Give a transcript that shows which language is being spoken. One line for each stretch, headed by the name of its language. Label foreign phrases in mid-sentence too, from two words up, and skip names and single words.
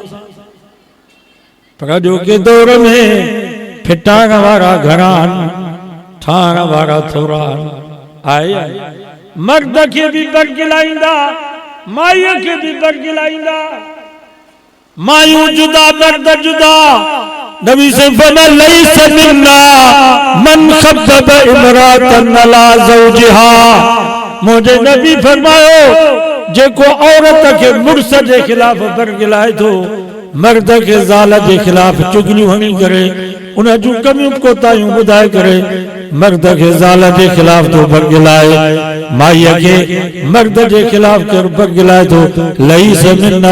Sindhi: पर अॼोके दौर में फिटाइण वारा घणा आहिनि, ठाहिण वारा थोरा आहिनि। मर्द खे भी बरगिलाईंदा, माईअ खे भी बरगिलाईंदा। मायूं जुदा मर्द जुदा।
Arabic: नबी से फरमाया ليس منا من خبب امرأة على زوجها.
Sindhi: मुझे नबी फरमायो जेको औरत के मुर्स जे खिलाफ बरगिलाए थो, मर्द के ज़ाल जे खिलाफ चुगलियूं हणी करे उन जूं कमियूं कोताहियूं ॿुधाए करे मर्द के ज़ाल जे खिलाफ तो बरगिलाए, माईअ के मर्द जे खिलाफ कर बरगिलाए थो,
Arabic: ليس منا.